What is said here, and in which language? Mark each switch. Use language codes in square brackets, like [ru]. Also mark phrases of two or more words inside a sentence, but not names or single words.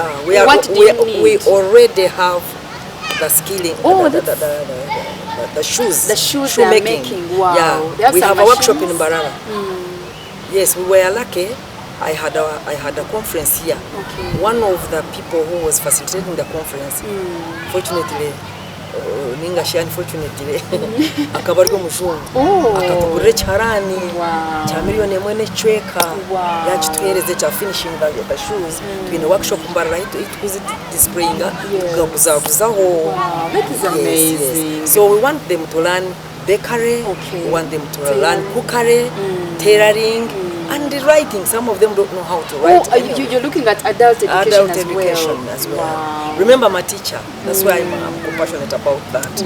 [en] We already have the skilling. The shoes. The shoes they are making. Wow. We have a workshop in Mbarara. Yes, we were lucky. I had a conference here. One of the people who was facilitating the conference, fortunately, [nyn] akaba ariko muzungu akatugurira ekiharani kya miliyoni emwe n'ecweka yakitwereze kya [en] finishing the shoes [nyn] twine workshop Mbarara displayinga tugaguzaguzaho. [en] That is amazing. So we want them to learn bakery, we want them to learn cookery, tailoring, and the writing. Some of them don't know how to write. You're looking at adult education as well. Remember, I'm a teacher. That's why I'm compassionate about that.